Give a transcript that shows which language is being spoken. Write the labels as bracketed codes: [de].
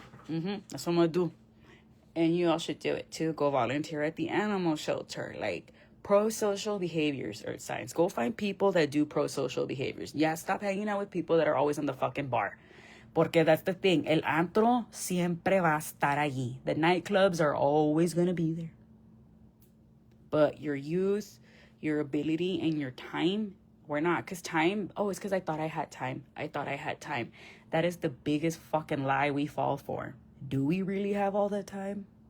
[en] That's what I'm going to do. And you all should do it too. Go volunteer at the animal shelter. Like pro-social behaviors, earth signs. Go find people that do pro-social behaviors. Yeah, stop hanging out with people that are always in the fucking bar. Porque that's the thing. [es] El antro siempre va a estar allí. [en] The nightclubs are always going to be there. But your youth, your ability, and your time, we're not. Because time, it's because I thought I had time. That is the biggest fucking lie we fall for. Do we really have all that time?